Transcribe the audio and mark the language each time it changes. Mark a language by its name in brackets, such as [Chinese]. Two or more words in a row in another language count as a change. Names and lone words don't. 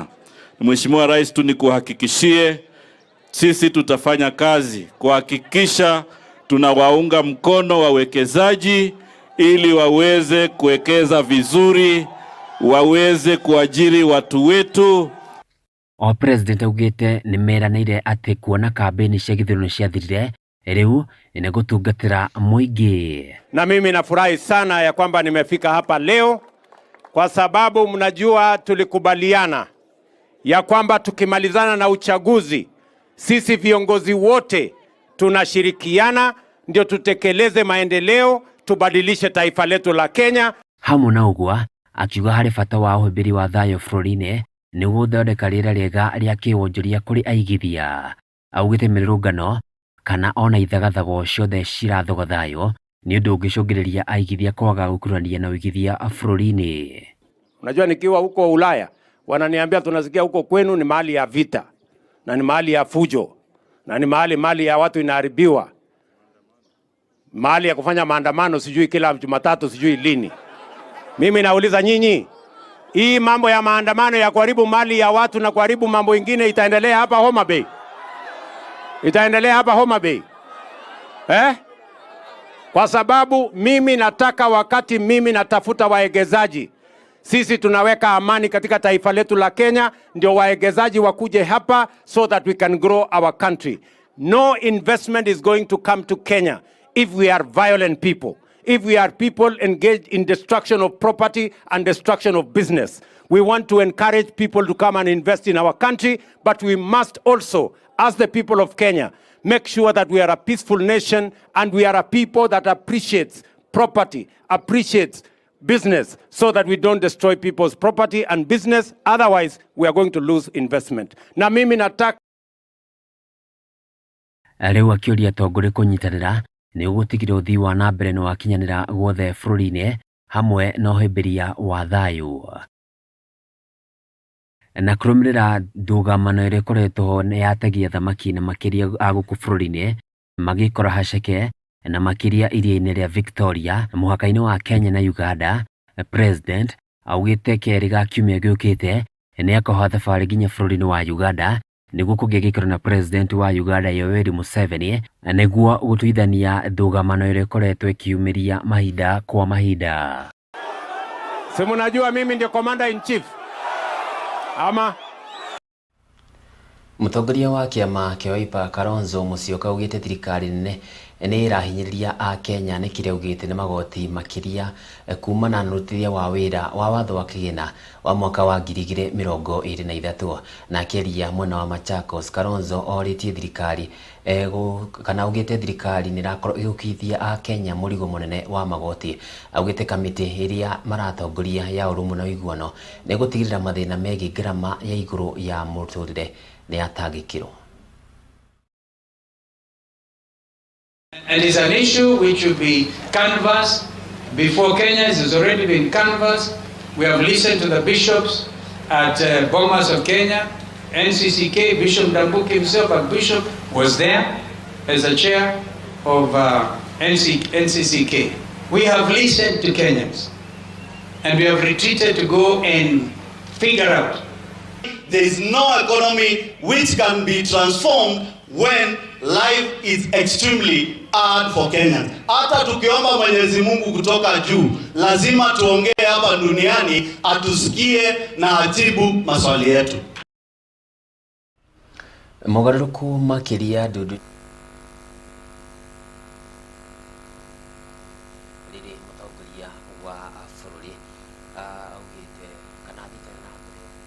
[Swahili] Mheshimiwa Rais, tu nikuhakikishie sisi tutafanya kazi kuhakikisha tunawaunga mkono wawekezaji ili waweze kuwekeza vizuri, waweze kuajiri watu wetu. [Kikuyu] O president augite nimeranire ati kuona kampeni cia githurano ciathirire riu ni gutungatira muingi. [Swahili] Na mimi nafurahi sana ya kwamba nimefika hapa leo kwa sababu mnajua tulikubaliana ya kwamba tukimalizana na uchaguzi sisi viongozi wote tunashirikiana ndio tutekeleze maendeleo, tubadilishe taifa letu la Kenya. [Kikuyu] Hamwe na ugwa akiuga hari bata wa uhimbiri wa thayo bururi-ini ni guthondeka rĩera rĩega rĩa kĩwonjoria kũrĩ aigithia. Augĩte mĩrũngano kana ona ithagathago ciothe cirathoga thayo nĩ ũndũ ũngĩcũngĩrĩria aigithia kwaga gũkurania na uigithia bũrũri-inĩ. [Swahili] Unajua nikiwa huko Ulaya wananiambia tunasikia huko kwenu ni mahali ya vita na ni mahali ya fujo na ni mahali ya watu inaharibiwa, mahali ya kufanya maandamano sijui kila Jumatatu sijui lini. Mimi nauliza nyinyi, hii mambo ya maandamano ya kuharibu mali ya watu na kuharibu mambo ingine itaendelea hapa Homa Bay? Itaendelea hapa Homa Bay? Kwa sababu mimi nataka wakati mimi natafuta waegezaji, sisi tunaweka amani katika taifa letu la Kenya, ndio waegezaji wakuje hapa [English] so that we can grow our country. No investment is going to come to Kenya if we are violent people. If we are people engaged in destruction of property and destruction of business. We want to encourage people to come and invest in our country, but we must also, as the people of Kenya, make sure that we are a peaceful nation and we are a people that appreciates property, appreciates business, so that we don't destroy people's property and business. Otherwise, we are going to lose investment. [Swahili] Na mimi nataka [Kikuyu] Riu akiuria tongore kunyitanira ni ugutigire uthii wa na mbere no wakinyanira guothe bũrũri-inĩ hamwe na ũhĩmbĩria wa thayo. Na kũrũmĩrĩra ndũgamano ĩrĩa ĩkoretwo nĩ yategia thamaki na makĩria a gũkũ bũrũri-inĩ magĩkora haceke na makĩria iria-inĩ rĩa Victoria mũhaka-inĩ wa Kenya na Uganda, president augĩte kerĩ ga kiumia gĩũkĩte nĩ akoha thabarĩ nginya bũrũri-inĩ wa Uganda nĩguo kũgĩa gĩkĩro na president wa Uganda Yoweri Museveni nĩguo gũtuithania ndũgamano ĩrĩa ĩkoretwo ĩkiumĩria mahinda kwa mahinda. [Swahili] Si mnajua mimi ndio [English] commander in chief [Swahili] ama? [Kikuyu] Mũtongoria wa kĩama kĩa Wiper Kalonzo Musyoka augĩte thirikari nene nĩ ĩrahinyĩrĩria a Kenya nĩ kĩrĩa augĩte nĩ magoti makĩria kumana na ũrutithia wa wĩra wa watho wa kĩgĩna wa mwaka wa 2023. Na akĩaria mwena wa Machakos, Kalonzo orĩtie thirikari kana augĩte thirikari nĩ ĩrakorwo ĩgĩũkithia a Kenya mũrigo mũnene wa magoti. Augĩte kamĩtĩ ĩrĩa maratongoria ya ũrũmwe na ũiguano nĩ gũtigĩrĩra mathĩna megiĩ ngarama ya igũrũ ya mũtũrĩre nĩ yatangĩkĩrwo. [English] And it's an issue which will be canvassed before Kenyans. It's already been canvassed. We have listened to the bishops at Bomas of Kenya, NCCK, Bishop Mutamburuko himself, a bishop was there as a chair of NCCK. We have listened to Kenyans and we have retreated to go and figure out. There is no economy which can be transformed when life is extremely hard for Kenyans. [Swahili] Hata tukiomba Mwenyezi Mungu kutoka juu, lazima tuongee hapa duniani atusikie na ajibu maswali yetu. [Kikuyu] Mogarũrũku makĩria Nduiri mũtongoria wa bũrũri augĩte kana athitana na mbere